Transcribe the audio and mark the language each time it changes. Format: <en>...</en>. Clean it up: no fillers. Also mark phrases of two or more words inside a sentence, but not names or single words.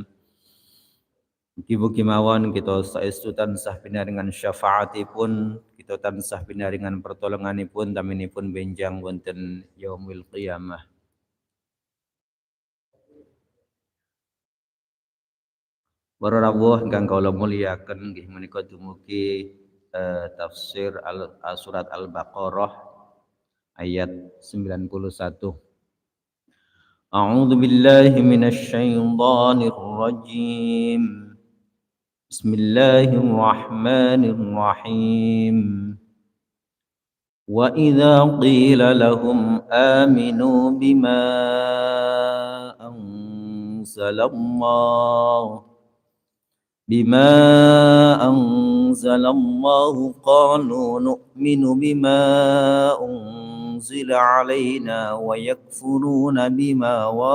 <jv>Mugi-mugi mawon kita saestu tansah pinaringan syafaatipun, kita tansah pinaringan pertolonganipun taminipun benjang wonten</jv> <ar>يوم القيامة.</ar> <jv>Para rawuh ingkang kula mulyakaken nggih menika dumugi tafsir surat Al-Baqarah ayat 91.</jv> <ar>أعوذ بالله من الشيطان الرجيم. بسم الله الرحمن الرحيم. وإذا قيل لهم آمنوا بما أنزل الله قالوا نؤمن بما أنزل علينا ويكفرون بما</ar>